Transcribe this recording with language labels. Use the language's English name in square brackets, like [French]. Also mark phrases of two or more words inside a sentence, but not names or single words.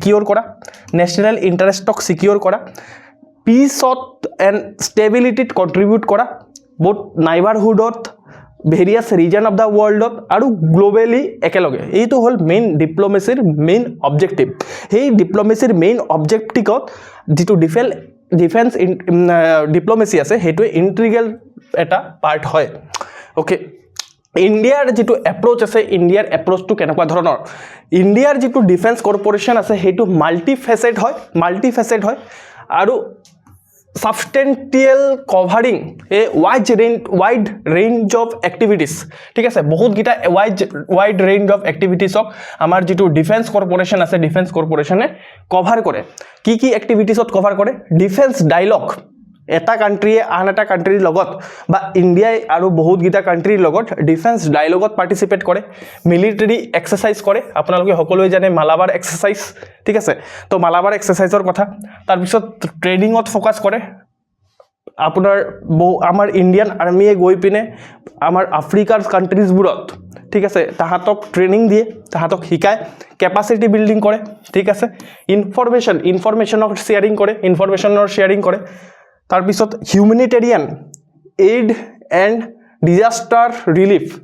[Assamese] সিকিউৰ কৰা পিছত এণ্ড ষ্টেবিলিটিত কন্ট্ৰিবিউট কৰা বহুত নাইবাৰহুডত [English] various region of the world [Assamese] আৰু গ্লোবালি একেলগে এইটো হল [English] main diplomacy main objective [Assamese] এই ডিপ্লোমেচিৰ [English] main objective [Assamese] যেটো [English] defence diplomacy [Assamese] আছে হেতু ইন্টিগ্ৰেল এটা পাৰ্ট হয় ওকে ইণ্ডিয়াৰ যেটো এপ্ৰোচ আছে ইণ্ডিয়াৰ এপ্ৰোচটো কেনেকুৱা ধৰণৰ ইণ্ডিয়াৰ যেটো [English] defence cooperation [Assamese] আছে হেতু মাল্টিফেসেট হয় আৰু [English] substantial covering a wide range of activities [Assamese] ঠিক আছে বহুত গিটা wide [English] range of activities [Assamese] অক আমাৰ যেটো [English] defence cooperation [Assamese] আছে [English] defence cooperation [Assamese] কভাৰ কৰে কি এক্টিভিটিছত কভাৰ কৰে [English] defence dialogue [Assamese] এটা কান্ট্ৰিয়ে আন এটা কান্ট্ৰিৰ লগত বা ইণ্ডিয়াই আৰু বহুত গিটা কান্ট্ৰিৰ লগত [English] defence dialogue [Assamese] পাৰ্টিসিপেট কৰে মিলিটাৰী এক্সাৰসাইজ কৰে আপোনালোকে সকলোৱে জানে মালাবাৰ এক্সাৰসাইজ ঠিক আছে তো মালাবাৰ এক্সাৰসাইজৰ কথা তাৰ পিছত ট্ৰেনিংত ফোকাস কৰে আপোনাৰ আমাৰ ইণ্ডিয়ান আৰ্মিয়ে গৈ পিনে আমাৰ আফ্ৰিকাৰ কান্ট্ৰিজবোৰত ঠিক আছে তাহাতক ট্ৰেনিং দিয়ে তাহাতক শিকায় [English] capacity building [Assamese] কৰে ঠিক আছে ইনফৰমেশনৰ শেয়াৰিং কৰে তাৰ পিছত [English] humanitarian aid and disaster relief